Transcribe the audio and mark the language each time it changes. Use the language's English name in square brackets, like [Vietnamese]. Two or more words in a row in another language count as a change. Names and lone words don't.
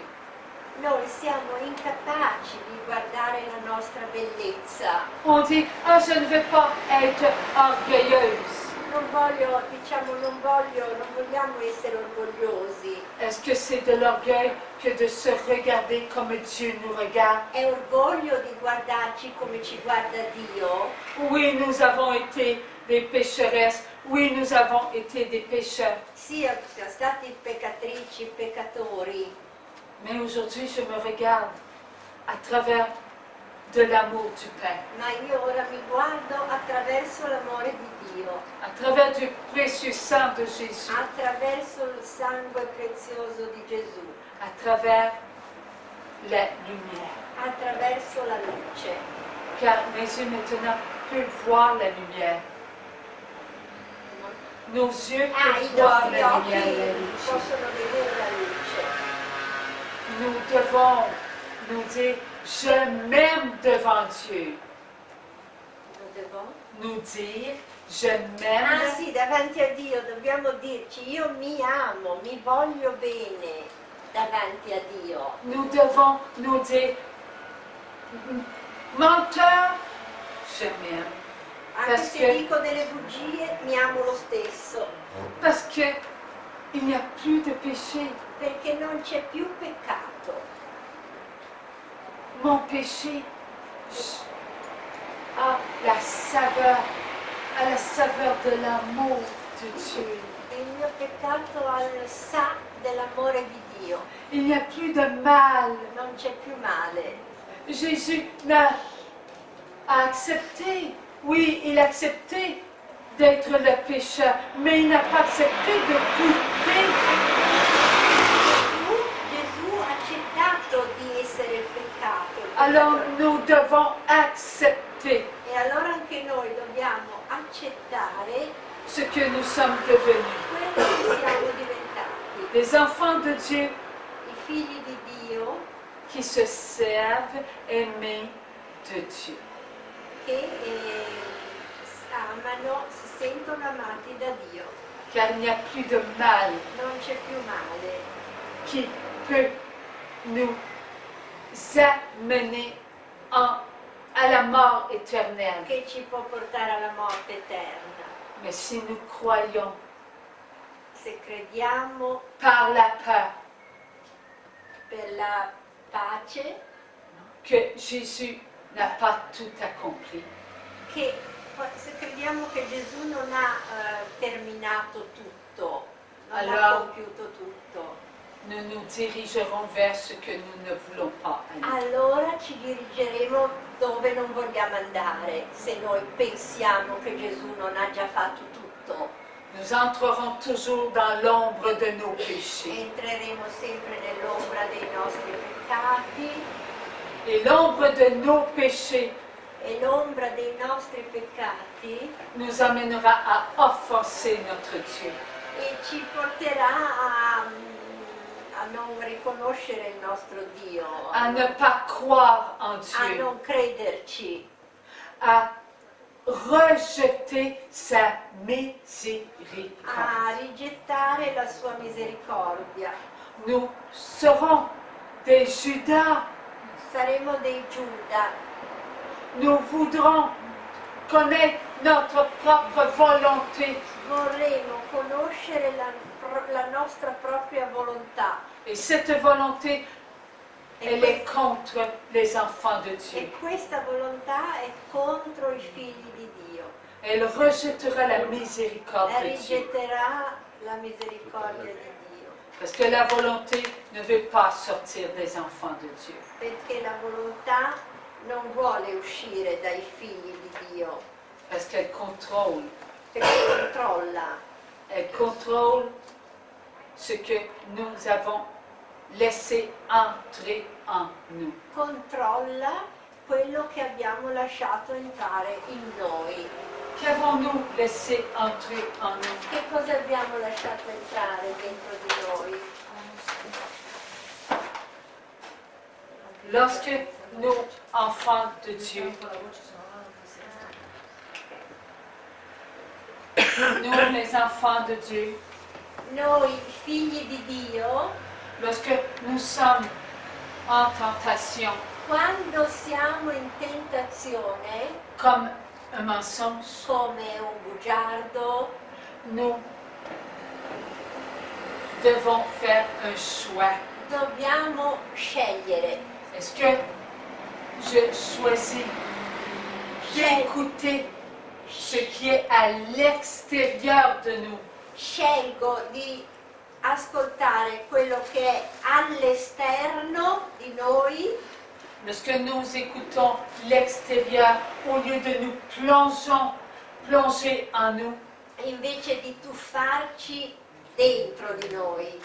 [Italian] Noi siamo incapaci di guardare la nostra bellezza. [French] On dit, ah, je ne veux pas être orgueilleuse. [Italian] Non vogliamo essere orgogliosi. [French] Est-ce que c'est de l'orgueil que de se regarder comme Dieu nous regarde? [Italian] È orgoglio di guardarci come ci guarda Dio. [French] Oui, nous avons été des pécheresses. Oui, nous avons été des pécheurs. [Italian] Siamo stati peccatrici, peccatori. [French] Mais aujourd'hui, je me regarde à travers de l'amour du Père, [Italian] Ma io ora mi guardo attraverso l'amore di Dio, [French] à travers du précieux sang de Jésus, [Italian] attraverso il sangue prezioso di Gesù, [French] à travers la lumière. [Italian] attraverso la luce. [French] Car mes yeux maintenant peuvent voir la lumière. Nos yeux [Italian] I [French] peuvent voir [Italian] nostri [French] la [Italian] occhi [French] lumière. [Italian] possono vedere la luce. [French] Nous devons nous dire, je m'aime devant Dieu. [Italian] Lo devo? [French] Nous dire, je m'aime. [Italian] Sì, davanti a Dio dobbiamo dirci io mi amo, mi voglio bene davanti a Dio. [French] Nous devons nous dire, menteur, je m'aime. [Italian] Anche se Perché? dico delle bugie, mi amo lo stesso, [French] Parce que il n'y a plus de péché. [Italian] perché non c'è più peccato. [French] Mon péché a la saveur de l'amour de Dieu. [Italian] Il mio peccato sa dell'amore di Dio, [French] Il n'y a plus de mal. [Italian] non c'è più male. [French] Jésus a accepté. Oui, il a accepté d'être le pécheur, mais il n'a pas accepté de goûter. [Italian] Gesù ha accettato di essere il peccato. [French] Alors nous devons accepter [Italian] E allora anche noi dobbiamo accettare [French] ce que nous sommes devenus. [Italian] quello che siamo diventati. [French] Des enfants de Dieu [Italian] I figli di Dio [French] qui se servent aimés de Dieu. [Italian] che amano, si sentono amati da Dio. [French] Car il n'y a plus de mal [Italian] Non c'è più male [French] qui peut nous amener à la mort éternelle. [Italian] che ci può portare alla morte eterna. [French] Mais si nous croyons [Italian] Se crediamo [French] par la peur [Italian] per la pace, [French] que Jésus n'a pas tout accompli, [Italian] se crediamo che Gesù non ha terminato tutto, non ha Allora- compiuto tutto, [French] nous nous dirigerons vers ce que nous ne voulons pas aller. [Italian] allora ci dirigeremo dove non vogliamo andare, se noi pensiamo che Gesù non ha già fatto tutto. [French] Nous entrerons toujours dans l'ombre de nos péchés. [Italian] Entreremo sempre nell'ombra dei nostri peccati [French] Et l'ombre de nos péchés [Italian] e l'ombra dei nostri peccati [French] nous amènera à offenser notre Dieu. [Italian] e ci porterà a non riconoscere il nostro Dio, [French] À ne pas croire en [Italian] a [French] Dieu, [Italian] non crederci, [French] à rejeter sa miséricorde. [Italian] a rigettare la sua misericordia. [French] Nous serons des Judas. [Italian] Saremo dei Giuda, [French] Nous voudrons connaître notre propre volonté. [Italian] vorremmo conoscere la nostra propria volontà [French] Et cette volonté, elle est contre les enfants de Dieu. [Italian] e questa volontà è contro i figli di Dio. [French] Elle rejettera la miséricorde de Dieu. [Italian] Rigetterà la misericordia di Dio, [French] Parce que la volonté ne veut pas sortir des enfants de Dieu. [Italian] perché la volontà non vuole uscire dai figli di Dio, [French] Parce qu'elle contrôle. [Italian] perché controlla, [French] Elle contrôle ce que nous avons laissé entrer en nous. [Italian] controlla quello che abbiamo lasciato entrare in noi. [French] Qu'avons-nous laissé entrer en nous? [Italian] Che cosa abbiamo lasciato entrare dentro di noi? [French] Lorsque nous, enfants de Dieu, nous les enfants de Dieu, [Italian] Noi figli di Dio, [French] lorsque nous sommes en tentation, [Italian] quando siamo in tentazione, [French] comme un mensonge, [Italian] come un bugiardo, [French] nous devons faire un choix. [Italian] dobbiamo scegliere. [French] Est-ce que je choisis d'écouter ce qui est à l'extérieur de nous? [Italian] Scelgo di ascoltare quello che è all'esterno di noi, [French] Lorsque nous écoutons l'extérieur, au lieu de nous plonger en nous, [Italian] invece di tuffarci dentro di noi,